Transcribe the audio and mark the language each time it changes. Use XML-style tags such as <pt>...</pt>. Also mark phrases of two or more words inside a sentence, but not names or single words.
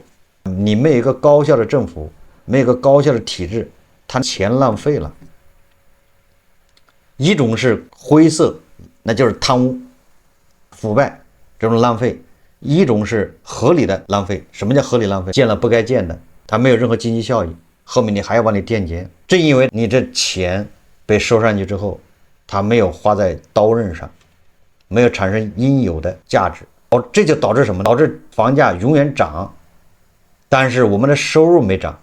<zh>你没有一個高效的政府，没有一個高效的體制，它錢浪費了。一種是灰色，那就是貪污腐敗這種浪費，一種是合理的浪費。什麼叫合理浪費？建了不該建的，它沒有任何經濟效益，後面你還要往裡墊錢。正因為你這錢被收上去之後，它沒有花在刀刃上，沒有產生應有的價值，這就導致什麼？導致房價永遠漲，但是我們的收入沒漲。</zh>